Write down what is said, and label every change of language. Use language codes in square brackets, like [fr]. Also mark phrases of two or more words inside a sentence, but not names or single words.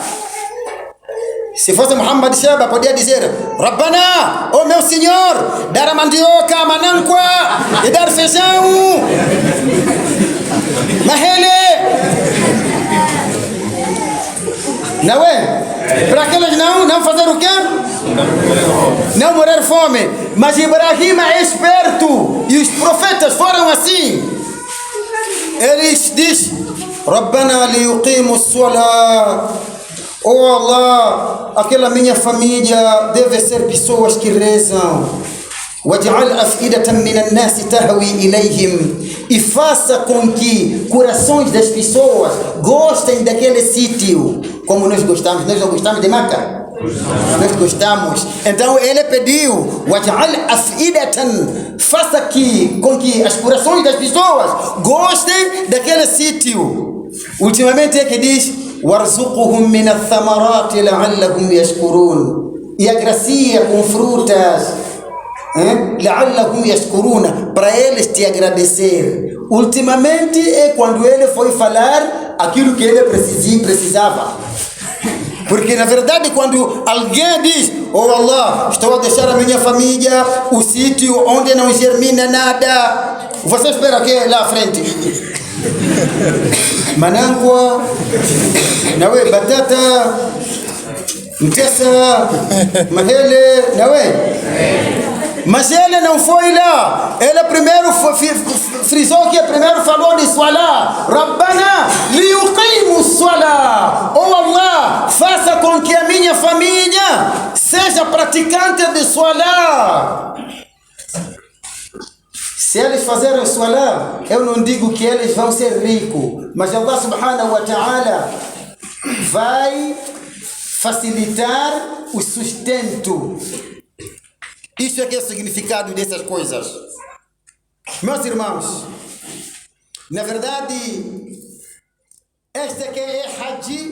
[pt] Se fosse Muhammad Shaba, podia dizer: Rabbana, oh meu Senhor, dar a mandioca, a manankwa, e dar feijão, mahele. Não é? Para aqueles não fazer o quê? Não morrer fome. Mas Ibrahim é esperto, e os profetas foram assim. Eles dizem: [ar] ربنا ليقيموا الصلاة. [pt] Oh Allah, aquela minha família deve ser pessoas que rezam. [ar] واجعل أفئدة من الناس تهوي إليهم. [pt] E faça com que corações das pessoas gostem daquele sítio. Como nós gostamos. Nós não gostamos de Meca? Nós gostamos. Então ele pediu: [ar] واجعل أفئدة. [pt] Faça com que as corações das pessoas gostem daquele sítio. Ultimamente é que diz: [ar] وارزقهم من الثمرات لعلهم يشكرون. [pt] E agracia com frutas, [ar] لعلهم يشكرون, [pt] para eles te agradecer. Ultimamente é quando ele foi falar aquilo que ele precisava. Porque na verdade quando alguém diz: Oh Allah, estou a deixar a minha família, o sítio onde não germina nada, você espera que lá à frente manankwa, nawe batata, mtesa, mahele, nawe. Mas ele não foi lá. Ele primeiro frisou que primeiro falou de salah. [ar] ربنا ليقيموا الصلاة. [pt] Oh Allah, faça com que a minha família seja praticante de salah. Se eles fazerem salah, eu não digo que eles vão ser ricos, mas Allah [ar] سبحانه وتعالى [pt] vai facilitar o sustento. Isso é que é o significado dessas coisas. Meus irmãos, na verdade, este aqui é Hajj.